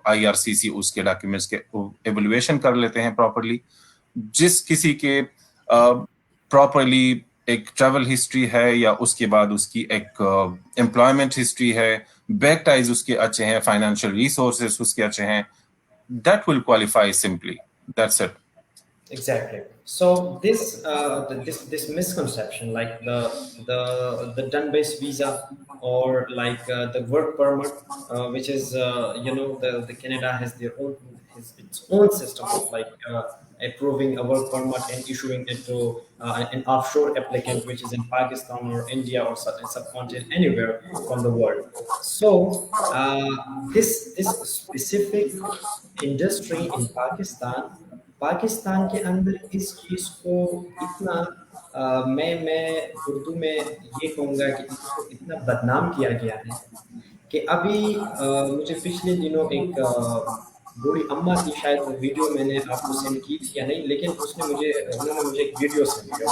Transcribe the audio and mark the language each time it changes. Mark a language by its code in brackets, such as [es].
[hi] IRCC उसके documents के एवल्युएशन कर लेते हैं प्रॉपरली. जिस किसी के प्रॉपरली एक ट्रैवल हिस्ट्री है या उसके बाद उसकी एक एम्प्लॉयमेंट हिस्ट्री है, बैक टाइज उसके अच्छे हैं, फाइनेंशियल रिसोर्सेस उसके अच्छे हैं, [en] that will qualify simply. That's it. Exactly. So this misconception, like the done-based visa, or like the work permit, which is the Canada has its own system of like approving a work permit and issuing it to an offshore applicant, which is in Pakistan or India or subcontinent, anywhere from the world. So this specific industry in [hi] Pakistan के अंदर इस चीज को इतना मैं उर्दू में ये कहूँगा कि इसको इतना बदनाम किया गया है कि अभी मुझे पिछले दिनों एक बूढ़ी अम्मा की शायद वीडियो मैंने आपको सेंड की थी या नहीं, लेकिन उन्होंने मुझे एक वीडियो सेंड किया.